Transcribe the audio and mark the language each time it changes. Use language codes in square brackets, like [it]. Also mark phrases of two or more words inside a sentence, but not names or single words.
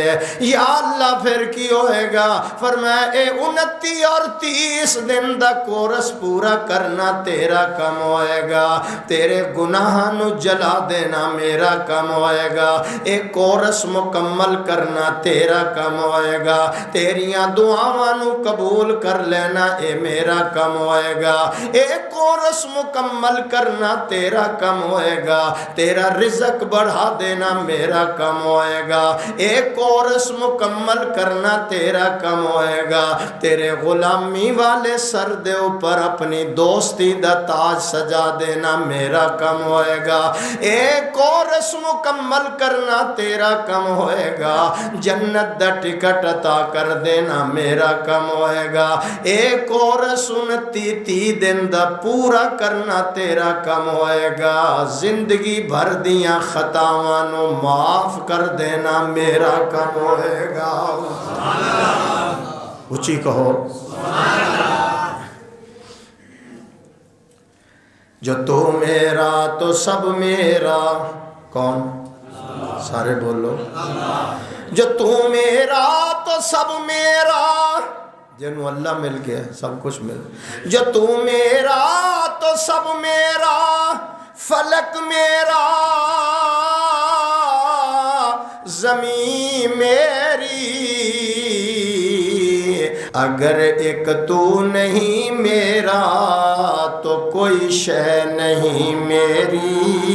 [pa] یا اللہ پھر کی ہوئے گا؟ فرمایا اے 29 اور 30 دن دا کورس پورا کرنا تیرا کم ہوئے گا، تیرے گناہ نو جلا دینا میرا کم ہوئے گا، ایک کورس مکمل کرنا تیرا کم ہوئے گا، تیریاں دعاواں نو قبول کر لینا اے میرا کم ہوئے گا، ایک کورس مکمل کرنا تیرا کم ہوئے گا، تیرا رزق بڑھا دینا میرا کم ہوئے گا، ایک کورس مکمل کرنا تیرا کم ہوئے گا، تیرے غلامی والے سر دے اوپر اپنی دوستی دا تاج سجا دینا میرا کم ہوئے گا، ایک اور رسم مکمل کرنا تیرا کم ہوئے گا، جنت دا ٹکٹ عطا کر دینا میرا کم ہوئے گا، ایک اور 29 دن دا پورا کرنا تیرا کم ہوئے گا، زندگی بھر دیاں خطاواں نو معاف کر دینا میرا کم ہوئے گا۔ [ur] اچھی کہو جو تو میرا تو سب میرا، کون؟ سارے بولو جو تو میرا تو سب میرا، [pa] جنہوں اللہ مل گیا سب کچھ مل، [ur] جو تو میرا تو سب میرا، فلک میرا زمین میری، اگر ایک تو نہیں میرا تو کوئی شے نہیں میری۔